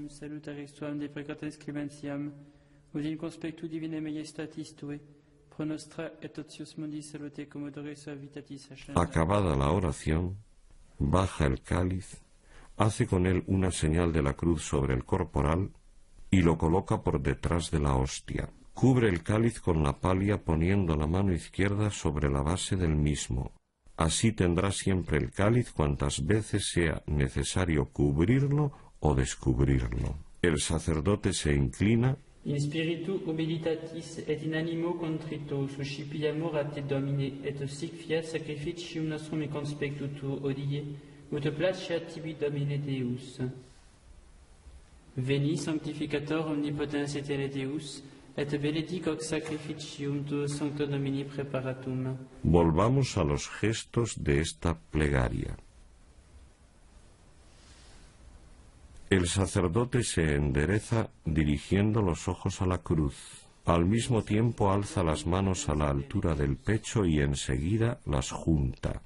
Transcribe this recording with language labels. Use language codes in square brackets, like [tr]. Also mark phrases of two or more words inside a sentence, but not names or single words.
[es] Acabada la oración, baja el cáliz, hace con él una señal de la cruz sobre el corporal y lo coloca por detrás de la hostia. Cubre el cáliz con la palia poniendo la mano izquierda sobre la base del mismo. Así tendrá siempre el cáliz cuantas veces sea necesario cubrirlo o descubrirlo. El sacerdote se inclina. [la] In spiritu humilitatis et in animo contrito suscipiamur a te Domine, et sic fiat sacrificium nostrum in conspectu tuo odie, ut placeat tibi Domine Deus. Veni sanctificator omnipotens et Deus, et benedic hoc sacrificium tuo sancto Domini preparatum. [es] Volvamos a los gestos de esta plegaria. El sacerdote se endereza dirigiendo los ojos a la cruz. Al mismo tiempo alza las manos a la altura del pecho y enseguida las junta.